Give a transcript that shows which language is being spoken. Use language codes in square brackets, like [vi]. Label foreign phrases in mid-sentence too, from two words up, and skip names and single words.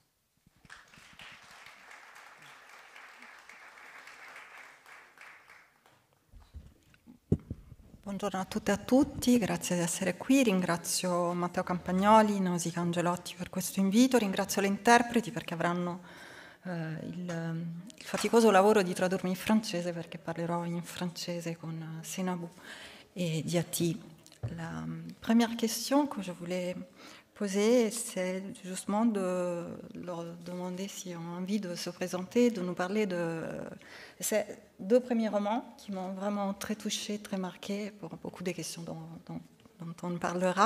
[it] Buongiorno a tutte e a tutti, grazie di essere qui, ringrazio Matteo Campagnoli, Nausicaa Angelotti per questo invito, ringrazio le interpreti perché avranno il faticoso lavoro di tradurmi in francese perché parlerò in francese con Seynabou et Diati. [fr] La première question que je voulais poser, c'est justement de leur demander s'ils ont envie de se présenter, de nous parler de ces deux premiers romans qui m'ont vraiment très touchée, très marquée pour beaucoup des questions dont on parlera.